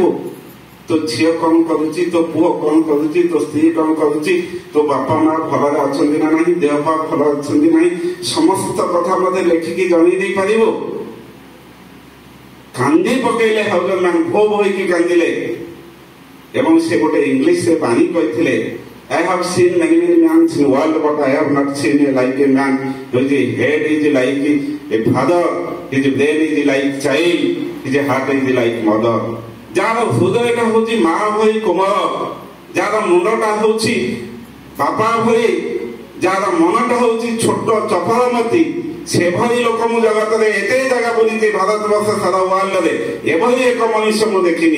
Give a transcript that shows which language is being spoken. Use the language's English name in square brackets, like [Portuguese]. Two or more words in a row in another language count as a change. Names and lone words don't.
[Odia] ତୋ ଝିଅ କଣ କରୁଛି, ତୋ ପୁଅ କଣ କରୁଛି, ତୋ ସ୍ତ୍ରୀ କଣ କରୁଛି, ତୋ ବାପା ମା ଭଲରେ ଅଛନ୍ତି ନା ନାହିଁ, ଦେହ ପା ଭଲ ଅଛନ୍ତି ନାହିଁ, ସମସ୍ତ କଥା ମତେ ଲେଖିକି ଜଣେଇ ଦେଇ ପାରିବ? କାନ୍ଦି ପକେଇଲେ ହାଉଲର ମ୍ୟାନ୍, ଭୋ ହେଇକି କାନ୍ଦିଲେ। ଏବଂ ସେ ଗୋଟେ ଇଂଲିଶରେ ବାଣୀ କହିଥିଲେ, [English] I have seen many men in the world, but I have not seen like a man whose head is like a father, his brain is like child, his heart is like mother. [Odia] ଯାହାର ହୃଦୟଟା ହଉଛି ମା ଭଳି କୋମଳ, ଯାହାର ମୁଣ୍ଡଟା ହଉଛି ବାପା ଭଳି, ଯାହାର ମନଟା ହଉଛି ଛୋଟ ଚପଳମତି, ସେଭଳି ଲୋକ ମୁଁ ଜଗତରେ ଏତେ ଜାଗା ବୁଲିଛି, ଭାରତବର୍ଷ ସାରା ୱାର୍ଲଡରେ ଏଭଳି ଏକ ମଣିଷ ମୁଁ ଦେଖିନି।